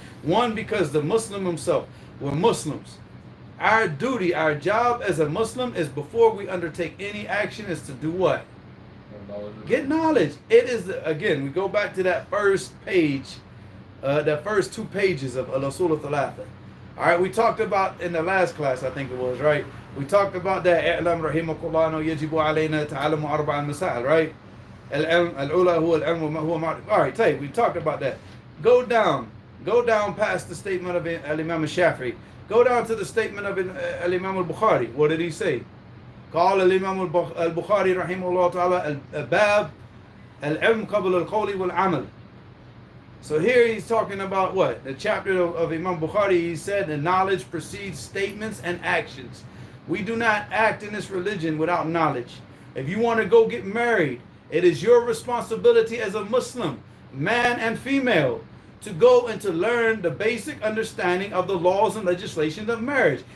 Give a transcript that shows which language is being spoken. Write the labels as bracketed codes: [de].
[en] One, because the Muslim himself, we're Muslims. Our duty, our job as a Muslim is before we undertake any action is to do what? Get knowledge. It is, again, we go back to that first page, that first 2 pages of Al-Usul al-Thalatha. All right, we talked about in the last class, I think it was, right? We talked about that. [ar] إعلم رحمك الله أنه يجب علينا تعلم أربع مسائل, right? العلم الأولى هو العلم وما هو معرفة. [en] All right, tell you, we talked about that. Go down past the statement of Imam al-Shafi'i. Go down to the statement of Imam al-Bukhari. What did he say? [ar] قال الإمام البخاري رحمه الله تعالى الباب العلم قبل القول والعمل. [en] So here he's talking about what? The chapter of Imam Bukhari, he said the knowledge precedes statements and actions. We do not act in this religion without knowledge. If you want to go get married, it is your responsibility as a Muslim, man and female, to go and to learn the basic understanding of the laws and legislation of marriage.